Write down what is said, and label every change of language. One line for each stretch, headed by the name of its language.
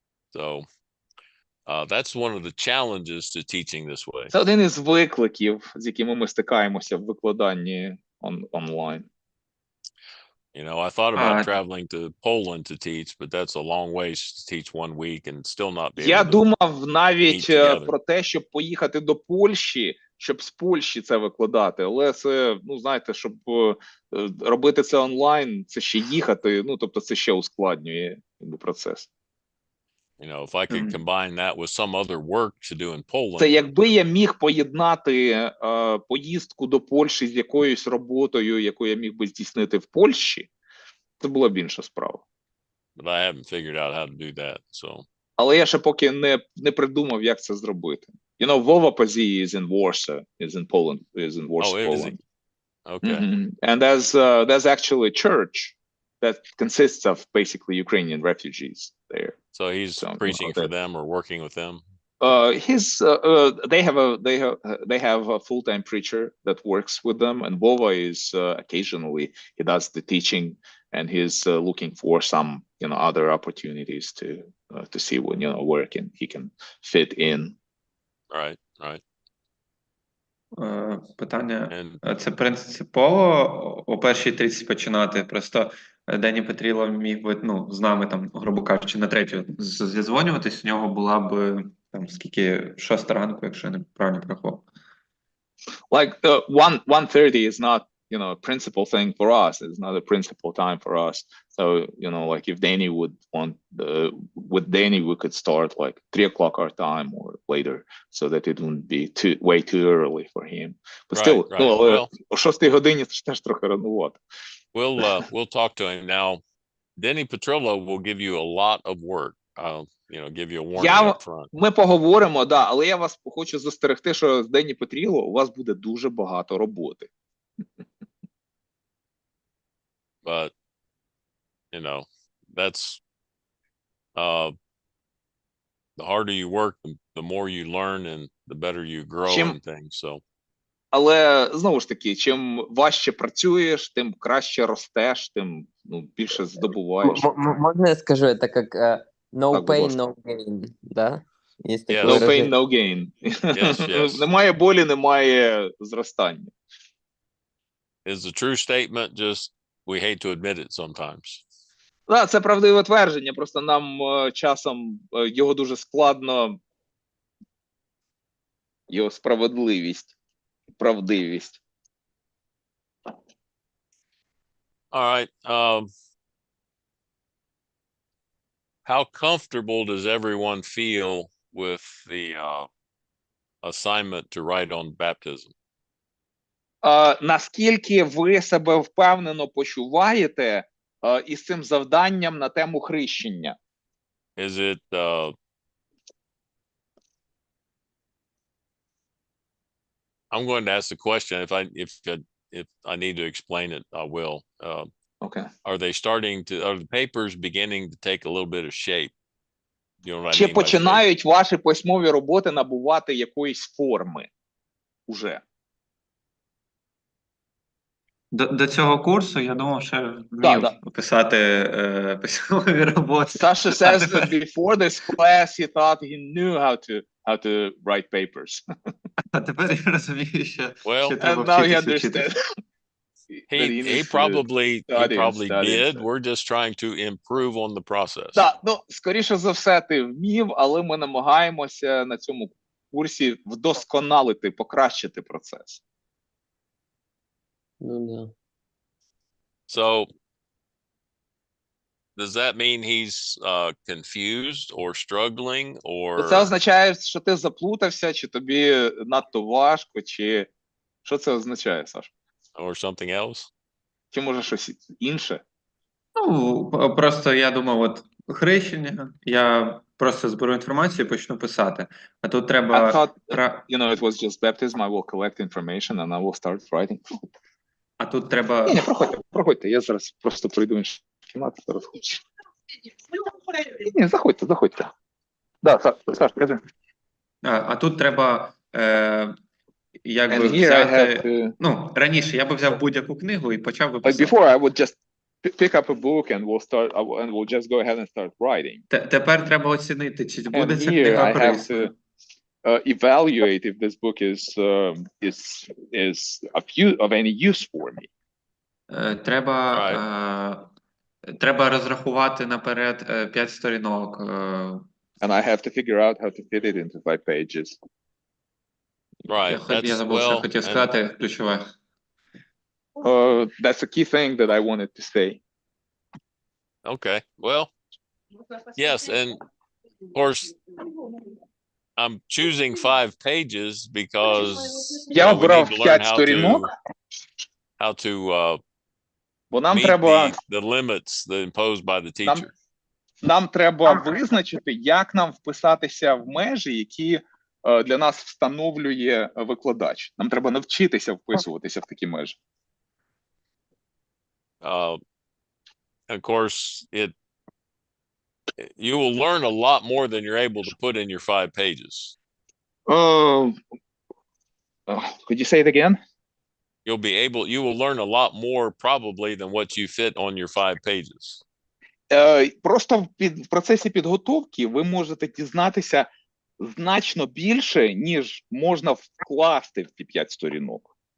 English: So, that's one of the challenges to teaching this way.
Ukrainian: Це один із викликів, з якими ми стикаємося в викладанні онлайн.
English: I thought about traveling to Poland to teach, but that's a long ways to teach 1 week and still not be able to.
Ukrainian: Я думав навіть про те, щоб поїхати до Польщі, щоб з Польщі це викладати, але це, знаєте, щоб робити це онлайн, це ще їхати, тобто це ще ускладнює процес.
English: If I could combine that with some other work to do in Poland.
Ukrainian: Це якби я міг поєднати поїздку до Польщі з якоюсь роботою, яку я міг би здійснити в Польщі, це була б інша справа.
English: But I haven't figured out how to do that, so.
Ukrainian: Але я ще поки не придумав, як це зробити.
English: Vova Pazzi is in Warsaw, is in Poland, is in Warsaw, Poland. Okay. And there's actually a church that consists of basically Ukrainian refugees there. So he's preaching for them or working with them? They have a full-time preacher that works with them, and Vova is occasionally he does the teaching, and he's looking for some other opportunities to see when where he can fit in. Right, right.
Ukrainian: Питання,
English: And
Ukrainian: це принципово о першій 30 починати, просто Дені Петріло міг би, з нами там, грубо кажучи, на третю зідзвонюватись, у нього була б там скільки, 6 ранку, якщо я не правильно порахував.
English: Like 1:30 is not a principal thing for us. It's not a principal time for us. So like if Danny would want with Danny we could start like 3 o'clock our time or later, so that it wouldn't be way too early for him. But still, Well,
Ukrainian: о 6 годині це ж теж трохи ранувато.
English: We'll talk to him now. Denny Petrillo will give you a lot of work. Give you a warning up front.
Ukrainian: Ми поговоримо, да, але я вас хочу застерегти, що з Денні Петріло у вас буде дуже багато роботи.
English: But that's the harder you work, the more you learn and the better you grow in things. So.
Ukrainian: Але знову ж таки, чим важче працюєш, тим краще ростеш, тим більше здобуваєш.
Russian: Можно я скажу, это как
English: no pain, no gain,
Russian: да? Есть такое
English: No pain,
Russian: выражение.
English: no gain. Yes.
Ukrainian: Немає болі, немає зростання.
English: Is a true statement, just we hate to admit it sometimes.
Ukrainian: Так, це правдиве твердження, просто нам часом його дуже складно, його справедливість, правдивість.
English: All right. How comfortable does everyone feel with the assignment to write on baptism?
Ukrainian: Наскільки ви себе впевнено почуваєте із цим завданням на тему хрещення?
English: Is it I'm going to ask the question. If I need to explain it, I will. Okay. Are the papers beginning to take a little bit of shape?
Ukrainian: Чи починають ваші письмові роботи набувати якоїсь форми уже? До цього курсу, я думав, що вмів писати письмові роботи.
English: Sasha says that before this class he thought he knew how to write papers.
Ukrainian: А тепер я розумію, що треба вчитися.
English: He probably did. We're just trying to improve on the process.
Ukrainian: Так, скоріше за все, ти вмів, але ми намагаємося на цьому курсі вдосконалити, покращити процес.
English: So, does that mean he's confused or struggling or?
Ukrainian: Це означає, що ти заплутався, чи тобі надто важко, чи що це означає, Саш?
English: Or something else?
Ukrainian: Чи може щось інше? Просто я думав, хрещення, я просто зберу інформацію і почну писати. А тут треба...
English: I thought, it was just baptism, I will collect information and I will start writing.
Ukrainian: А тут треба... Ні, проходьте, я зараз просто прийду в іншу кімнату, зараз хочу. Ні, заходьте. Да, Саш, кажи. А тут треба якби взяти... раніше я би взяв будь-яку книгу і почав би писати.
English: Before I would just pick up a book and we'll just go ahead and start writing.
Ukrainian: Тепер треба оцінити, чи буде ця книга корисною.
English: Evaluate if this book is of any use for me.
Ukrainian: Треба розрахувати наперед 5 сторінок.
English: And I have to figure out how to fit it into 5 pages. Right.
Ukrainian: Я забув, що хотів сказати, ключове.
English: That's a key thing that I wanted to say. Okay. Well, yes, and of course, I'm choosing 5 pages because we need to learn how to meet the limits that imposed by the teacher.
Ukrainian: Нам треба визначити, як нам вписатися в межі, які для нас встановлює викладач. Нам треба навчитися вписуватися в такі межі.
English: Of course, You will learn a lot more than you're able to put in your 5 pages. Could you say it again? You will learn a lot more probably than what you fit on your 5 pages.
Ukrainian: Просто в процесі підготовки ви можете дізнатися значно більше, ніж можна вкласти в ті 5 сторінок.